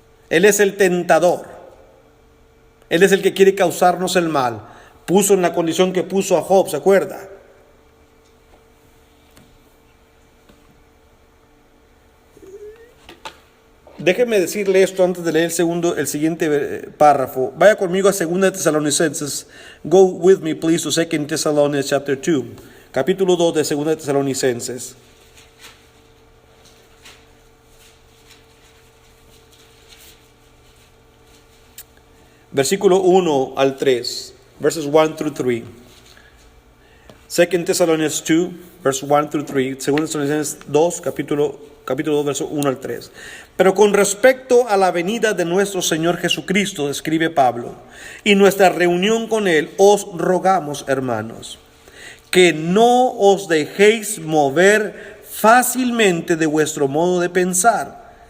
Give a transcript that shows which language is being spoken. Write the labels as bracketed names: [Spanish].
[Spanish] Él es el tentador. Él es el que quiere causarnos el mal. Puso en la condición que puso a Job, ¿se acuerda? Déjeme decirle esto antes de leer el siguiente párrafo. Vaya conmigo a 2 Tesalonicenses. [English] Go with me, please, to 2 Thessalonians chapter 2. [Spanish] Capítulo 2 de 2 Tesalonicenses. Versículo 1 al 3. [English] Verses 1 through 3. 2 Thessalonians 2, verse 1 through 3. [Spanish] 2 Tesalonicenses 2, capítulo 2, verso 1 al 3. Pero con respecto a la venida de nuestro Señor Jesucristo, escribe Pablo, y nuestra reunión con Él, os rogamos, hermanos, que no os dejéis mover fácilmente de vuestro modo de pensar.